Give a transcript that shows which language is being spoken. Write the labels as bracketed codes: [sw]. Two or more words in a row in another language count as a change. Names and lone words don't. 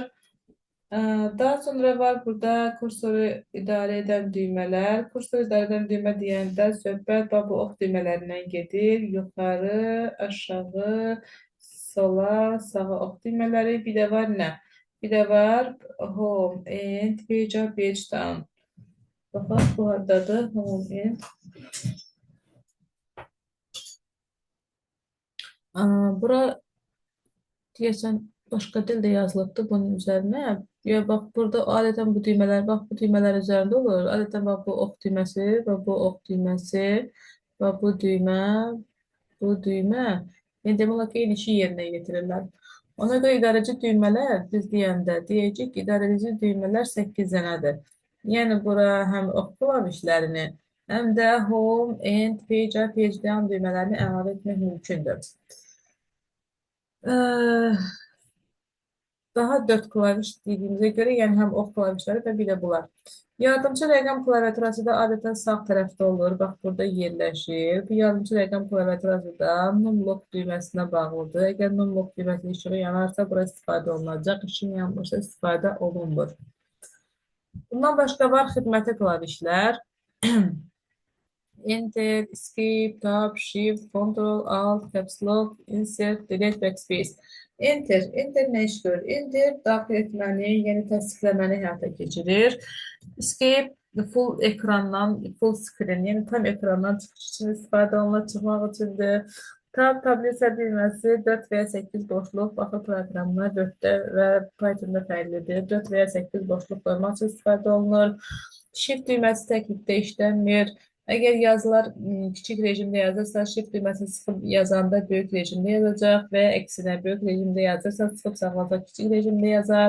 [az] Daha sonra var burada kursoru idarə edən düymələr. Kursoru idarə edən düymə deyəndə söhbət bu ox düymələrindən gedir. Yuxarı, aşağı, sola, sağa ox düymələri. Bir də var nə? Bir də var [en] home, end, page up, page down. [az] Baxaq, bu hardadır? [en] Home, end. [az] Bura deyəsən başqa dildə yazılıbdır bunun üzərinə. Ya bax, burada adətən bu düymələr, bax, bu düymələr üzərində olur. Adətən bax, bu ox düyməsi və bu ox düyməsi və bu düymə, bu düymə. Yəni, demək olar ki, eyni işi yerinə yetirirlər. Ona görə idarəci düymələr, biz deyəndə, deyəcək ki, idarəci düymələr 8 dənədir. Yəni, bura həm ox klavişlərini, həm də [en] home, end, page, page down [az] düymələrini əlavə etmək mümkündür. Daha 4 klaviş dediyimizə görə, yəni həm ox klavişləri və bir də bunlar. Yardımcı rəqəm klaviaturası da adətən sağ tərəfdə olur. Bax, burada yerləşir. Bu yardımcı rəqəm klaviaturası da numlock düyməsinə bağlıdır. Əgər numlock düyməsinin işığı yanarsa, bura istifadə olunacaq. İşin yanmırsa, istifadə olunmur. Bundan başqa var xidməti klavişlər. [en] Enter, Escape, Tab, Shift, Control, Alt, Caps Lock, Insert, Delete, Backspace. [az] Enter nə iş görür? Enter daxil etməni, yəni təsdiqləməni həyata keçirir. Escape full ekrandan, [en] full screen, [az] yəni tam ekrandan çıxış üçün istifadə olunur, çıxmaq üçündür. Tab tablisa düyməsi 4 və ya 8 boşluq, baxı proqramına 4-də və Python'da fərqlidir. 4 və ya 8 boşluq qoymaq üçün istifadə olunur. Shift düyməsi təklikdə işləmir. Əgər yazılar kiçik rejimdə yazırsa, shift düyməsini sıxıb yazanda böyük rejimdə yazacaq və əksinə böyük rejimdə yazırsa, sıxıb saxlayacaq kiçik rejimdə yazar.